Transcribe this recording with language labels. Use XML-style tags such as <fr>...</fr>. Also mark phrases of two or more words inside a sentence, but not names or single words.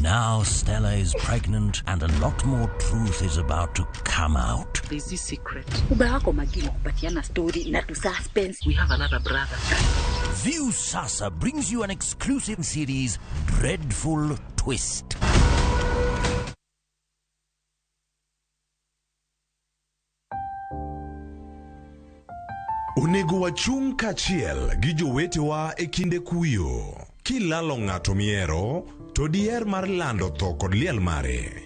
<en>Now Stella is pregnant and a lot more truth is about to come out. There's this secret. Story, not suspense. We have another brother. View Sasa brings you an exclusive series, Dreadful Twist.</en> <luo>Onego wachung' kachiel gi jowetewa e kinde kuyo. Kilalo ng'ato miero, to diher mar lando tho kod liel mare.</luo>